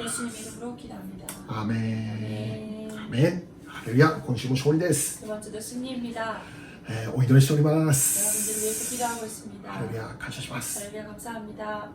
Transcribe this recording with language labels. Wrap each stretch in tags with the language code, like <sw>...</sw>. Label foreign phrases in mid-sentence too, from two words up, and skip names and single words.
<ko>예수님</ko> <ja>す。</ja> <ko>이름으로 기도합니다.</ko> <ja>アーメン。</ja> <ko>아멘.</ko> <ja>アーメン。ハレルヤ、今週も勝利です。</ja> <ko>두 번째도 승리입니다.</ko> <ja>お祈りしております。</ja> <ko>여러분들을 위해서 기도하고 있습니다.</ko> <ja>ハレルヤ、感謝します。</ja> <ko>할렐루야 감사합니다.</ko>